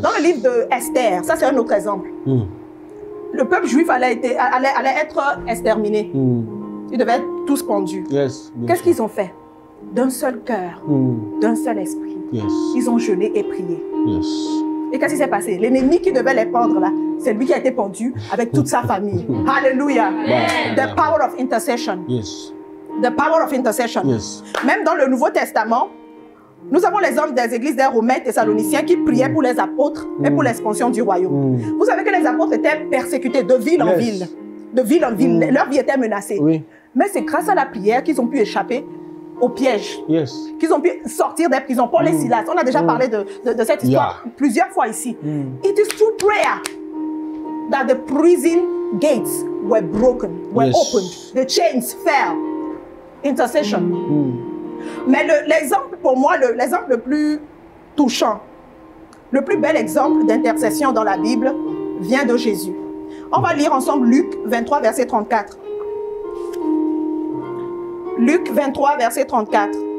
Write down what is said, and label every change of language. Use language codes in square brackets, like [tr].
[fr] Dans le livre de Esther, ça c'est un autre exemple. Le peuple juif allait être exterminé. Ils devaient être tous pendus. [en] Yes. [fr] Qu'est-ce qu'ils ont fait? D'un seul cœur, d'un seul esprit. [en] Yes. [fr] Ils ont jeûné et prié. [en] Yes. [fr] Et qu'est-ce qui s'est passé? L'ennemi qui devait les pendre là, c'est lui qui a été pendu avec toute sa famille. [en] Hallelujah. The power of intercession. Yes. The power of intercession. Yes. [fr] Même dans le Nouveau Testament, nous avons les hommes des églises des Romains et Thessaloniciens qui priaient pour les apôtres et pour l'expansion du royaume. Vous savez que les apôtres étaient persécutés de ville en ville. De ville en ville. Leur vie était menacée. Oui. Mais c'est grâce à la prière qu'ils ont pu échapper au piège. [en] Yes. [fr] Qu'ils ont pu sortir des prisons. Paul et Silas, on a déjà parlé de cette histoire plusieurs fois ici. [en] It is through prayer that the prison gates were broken, were opened. The chains fell. Intercession. [fr] Mais l'exemple, pour moi, l'exemple le plus touchant, le plus bel exemple d'intercession dans la Bible vient de Jésus. On va lire ensemble Luc 23, verset 34. Luc 23, verset 34.